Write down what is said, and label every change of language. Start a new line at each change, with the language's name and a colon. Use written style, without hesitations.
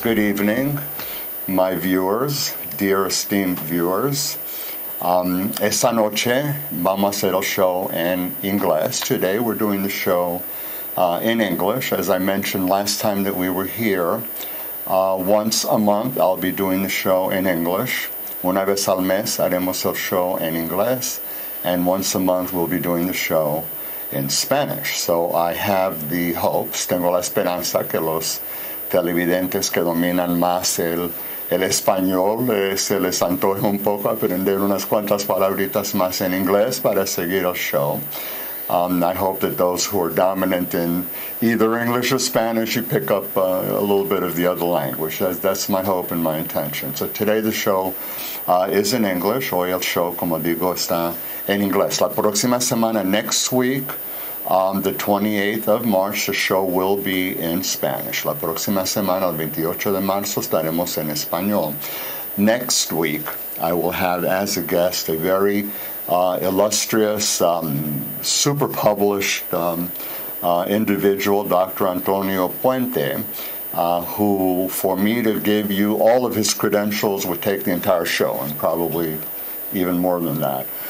English: Good evening, my viewers, dear esteemed viewers.
Spanish: Esta noche vamos a hacer el show en inglés.
English: Today we're doing the show in English. As I mentioned last time that we were here, once a month I'll be doing the show in English.
Spanish: Una vez al mes haremos el show en inglés,
English: and once a month we'll be doing the show in Spanish. So I have the hopes,
Spanish: tengo la esperanza que los televidentes que dominan más el español se les antoje un poco aprender unas cuantas palabritas más en inglés para seguir el show.
English: I hope that those who are dominant in either English or Spanish, you pick up a little bit of the other language. That's my hope and my intention. So today the show is in English.
Spanish: Hoy el show, como digo, está en inglés. La próxima semana,
English: next week, the 28th of March, the show will be in Spanish.
Spanish: La próxima semana, el 28 de marzo, estaremos en español.
English: Next week, I will have as a guest a very illustrious, super published individual, Dr. Antonio Puente, who, for me to give you all of his credentials, would take the entire show, and probably even more than that.